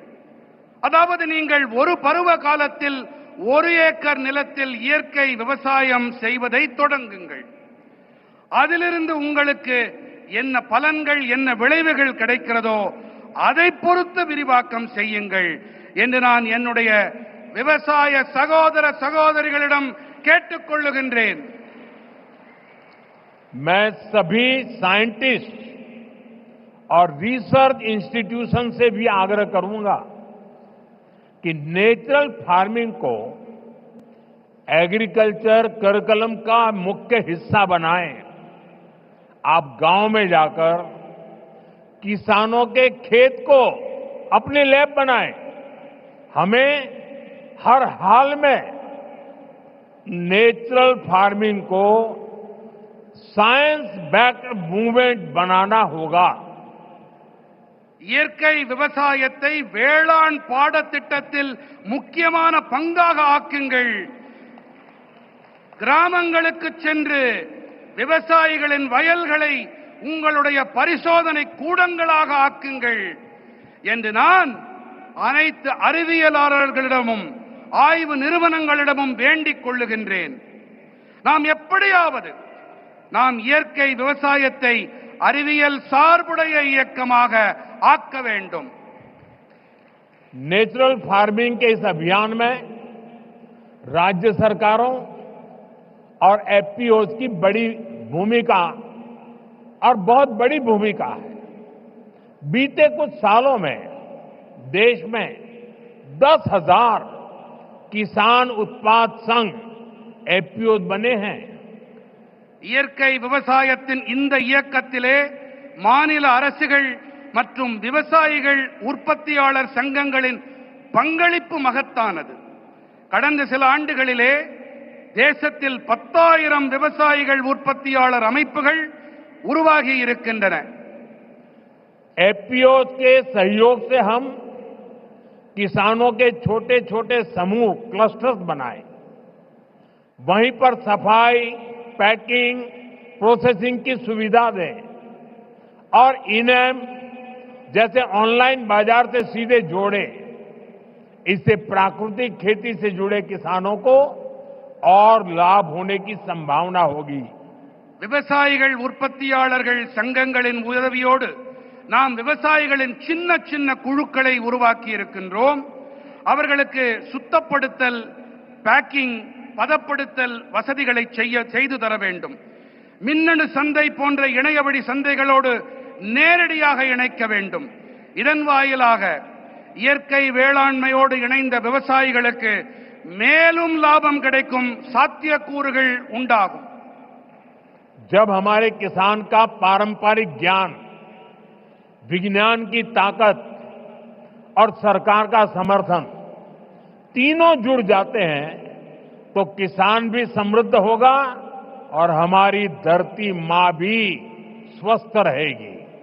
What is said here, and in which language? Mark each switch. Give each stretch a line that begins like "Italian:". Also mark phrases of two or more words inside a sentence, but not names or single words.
Tamil: அதாவது நீங்கள் ஒரு பருவ காலத்தில் 1 ஏக்கர் நிலத்தில் இயற்கை விவசாயம் செய்வதை தொடங்குங்கள்। அதிலிருந்து உங்களுக்கு என்ன பலன்கள், என்ன விளைவுகள் கிடைக்கிறதோ அதை பொறுத்து விரிவாக்கம் செய்யுங்கள் என்று நான் என்னுடைய விவசாய சகோதர சகோதரிகளிடம் கேட்டுக்கொள்ளுகின்றேன்।
Hindi: मैं सभी साइंटिस्ट और
English: research institution
Hindi: से भी आग्रह करूंगा कि
English: natural farming
Hindi: को
English: agriculture curriculum
Hindi: का मुख्य हिस्सा बनाएं। आप गांव में जाकर किसानों के खेत को अपने लैब बनाएं। हमें हर हाल में
English: natural farming
Hindi: को
English: science backed movement
Hindi: बनाना होगा।
Tamil: இயற்கை விவசாயத்தை வேளாண் பாடத்திட்டத்தில் முக்கியமான பங்காக ஆக்குங்கள்। கிராமங்களுக்கு சென்று விவசாயிகளின் வயல்களை உங்களுடைய பரிசோதனை கூடங்களாக ஆக்குங்கள் என்று நான் அனைத்து அறிவியலாளர்களிடமும் ஆய்வு நிறுவனங்களிடமும் வேண்டிக் கொள்ளுகின்றேன்। நாம் எப்படியாவது நாம் இயற்கை விவசாயத்தை அறிவியல் சார்புடைய இயக்கமாக ஆக்க வேண்டும்।
English: natural farming
Hindi: के इस अभियान में राज्य सरकारों और एफपीओज की बड़ी भूमिका और बहुत बड़ी भूमिका है। बीते कुछ सालों में देश में 10,000 किसान उत्पाद संघ एफपीओज बने हैं।
Tamil: இயற்கை விவசாயத்தின் இந்த இயக்கத்திலே மாநில அரசுகள் மற்றும் விவசாயிகள் உற்பத்தியாளர் சங்கங்களின் பங்களிப்பு மகத்தானது। கடந்த சில ஆண்டுகளிலே தேசத்தில் 10,000 விவசாயிகள் உற்பத்தியாளர் அமைப்புகள் உருவாகி இருக்கின்றன।
Hindi: एफपीओ के सहयोग से हम किसानों के छोटे छोटे समूह क्लस्टर्स बनाए, वहीं पर सफाई, पैकिंग, प्रोसेसिंग की सुविधा दें और इनेम जैसे ऑनलाइन बाजार से सीधे जोड़े। इससे प्राकृतिक खेती से जुड़े किसानों को और लाभ होने की संभावना होगी।
Tamil: விவசாயிகள் உற்பத்தியாளர்கள் சங்கங்களின் உதவியோடு நாம் விவசாயிகளின் சின்ன சின்ன குழுக்களை உருவாக்கி இருக்கின்றோம்। அவர்களுக்கு சுத்தப்படுத்தல், பேக்கிங், பதப்படுத்தல் வசதிகளை செய்து தர வேண்டும்। மின்னணு சந்தை போன்ற இணையவழி சந்தைகளோடு நேரடியாக இணைக்க வேண்டும்। இதன் வாயிலாக இயற்கை வேளாண்மையோடு இணைந்த விவசாயிகளுக்கு மேலும் லாபம் கிடைக்கும் சாத்தியக்கூறுகள் உண்டாகும்।
Hindi: जब हमारे किसान का पारंपरिक ज्ञान, विज्ञान की ताकत और सरकार का समर्थन तीनों जुड़ जाते हैं तो किसान भी समृद्ध होगा और हमारी धरती मां भी स्वस्थ रहेगी।